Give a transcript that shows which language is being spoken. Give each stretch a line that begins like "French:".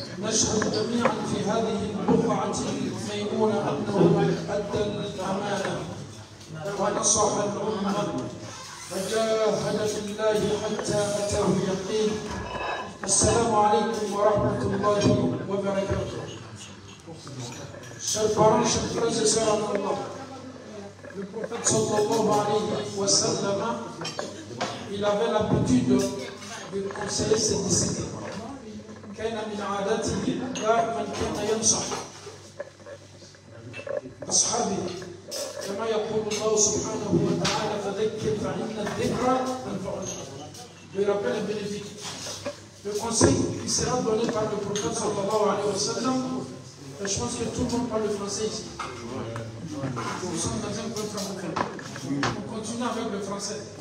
Arabic: نشهد جميعا في هذه البقعة الميمونة أنه أدى الأمانة ونصح الأمة وجاهد في الله حتى أتاه اليقين. السلام عليكم ورحمة الله وبركاته.
French: Chers parents, chers frères et sœurs en Allah, le prophète sallallahu alayhi wa sallam, il avait l'habitude de conseiller ses disciples.
Arabic: كان من عاداته دائما كان ينصح أصحابه كما يقول الله سبحانه وتعالى فذكر فإن الذكرى تنفع المؤمنين.
French: Il rappelle les bénéfices. Le conseil qui sera donné par le prophète sallallahu alayhi wa sallam, je pense que tout le monde parle le français ici. Nous sommes dans un point francophone. On continue avec le français.